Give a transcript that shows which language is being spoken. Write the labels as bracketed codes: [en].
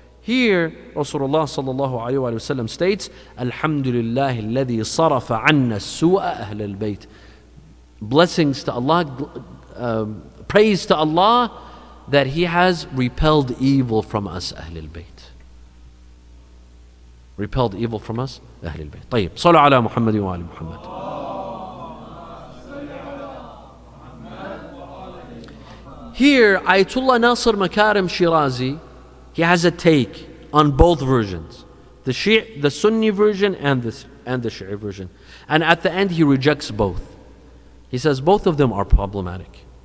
[en] Here, Rasulullah sallallahu alayhi wa sallam states, [ar] Alhamdulillah alladhi sarafa anna su'a ahl al-bayt. [en] Blessings to Allah, praise to Allah that He has repelled evil from us, Ahl al-Bayt. Repelled evil from us, Ahl al-Bayt. [ar] طيب, صلوا على محمد وآل محمد. [en] Here, Ayatollah Nasir Makarim Shirazi, he has a take on both versions, the Sunni version and the Shi'i version. And at the end, he rejects both. He says both of them are problematic.